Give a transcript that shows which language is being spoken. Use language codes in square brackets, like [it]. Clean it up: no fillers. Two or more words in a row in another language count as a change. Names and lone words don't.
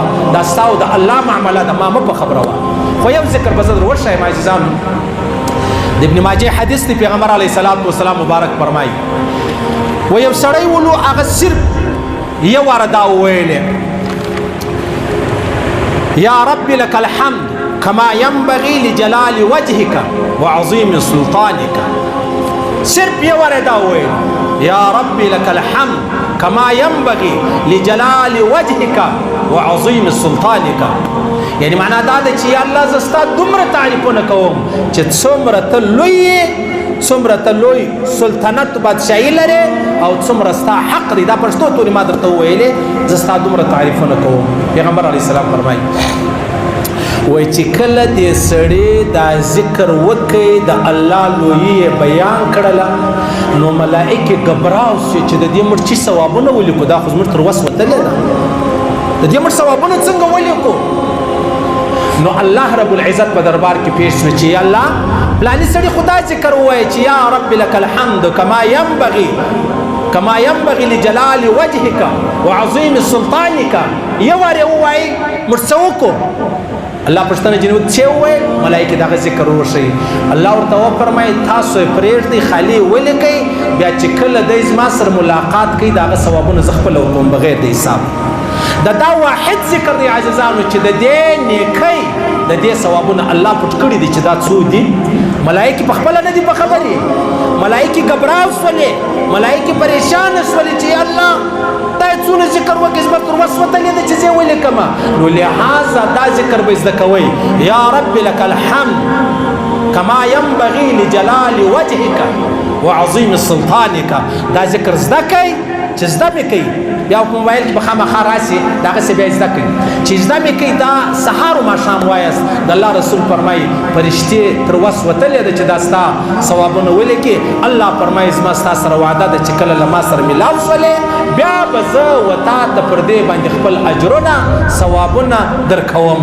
[ps] دا ستا او د الله معامله ده، ما مه په خبره وه. خو یو ذکر به زه در وښیم عزیزانو. د ابن ماجه حدیث دی، پیغمبر [ar] علیه الصلاة والسلام [ps] مبارک فرمایي و یو سړی ولو هغه صرف یو واره دا وویلې: [ar] یا رب لك الحمد كما ينبغي لجلال وجهك وعظيم سلطانك. [ps] صرف یو واره دا وویل: [ar] یا رب لك الحمد كما ينبغي لجلال وجهك وعظيم سلطانك. [ps] یعنی معنا دا ده چې الله زستا دومره تعریفونه کوم چې څومره ته لوی، څومره ته لوی سلطنت بادشاهي لري او څومره ستا حق دی. دا پښتو تورې ما درته وویلې، زستا دومره تعریفونه کوم. پیغمبر [ar] علیه السلام [ps] فرمایي وای چې کله دې سړی دا ذکر وکړي، د الله لویي بیان کړله، نو ملائکې ګبراو شي چې د دې مړ چې ثوابونه ولیکو. دا خو زموږ تر وس وتلې ده، د دې مړ ثوابونه څنګه ولیکو؟ نو الله رب العزت په دربار کې پیش شو چې یا الله پلاني سړي خدا ذکر ووایي چې [ar] یا رب لك الحمد كما ينبغي لجلال وجهك وعظيم سلطانك. [ps] یو واره ووایي مرڅوکو الله پښتنه جنوب چې وای ملائکه دا ذکر وشي. الله ورته فرمایي تاسو پرېږدئ خالی ولیکئ، بیا چې کله د زما سره ملاقات کوي دا ثوابونه زه خپله ورکوم بغیر د حساب. دا واحد ذکر دی عزیزانو چې د دې نیکۍ د دې ثوابونه الله پټ کړي دي چې دا څو دي. ملائکه په خپله نه دي په خبرې، ملائکه ګبراو شولې، ملائکه پریشان شولې چې الله دا څونه ذکر وکړي زما تر وس وتلې ده چې زه ولیکم. نو لهذا دا ذکر به زده کوئ: [ar] یا رب لك الحمد كما ينبغي لجلال وجهك وعظيم سلطانك. [ps] دا ذکر زده کوئ چې زده مې کوي، بیا په موبایل کې به خامخا راسي دغسې بیا زده کوي چې زده مې کوي. دا سهار و ماښام وایاست. د الله رسول فرمایي فرشتې تر وس وتلې ده چې دا ستا ثوابونه ولیکي. الله فرمایي زما ستا سره وعده ده چې کله له ما سره میلاو شولې بیا به زه و تا ته پر دې باندې خپل اجرونه ثوابونه درکوم.